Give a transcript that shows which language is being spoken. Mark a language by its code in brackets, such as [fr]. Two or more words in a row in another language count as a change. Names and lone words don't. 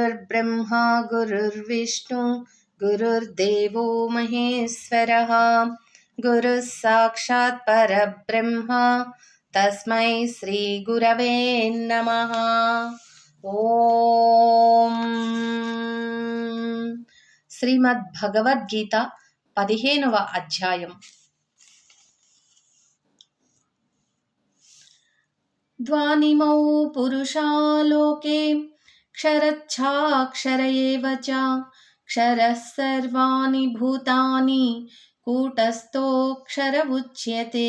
[sa] गुरुर्ब्रह्मा गुरुर्विष्णु गुरुर्देवो महेश्वरः गुरुः साक्षात् परब्रह्म तस्मै श्री गुरवे नमः। [te] ఓం శ్రీమద్ భగవద్గీత 15వ అధ్యాయం. [sa] द्वानिमौ पुरुषा लोके क्षरच्छाक्षर एव च क्षरः सर्वाणि भूतानि कूटस्थोक्षर उच्यते.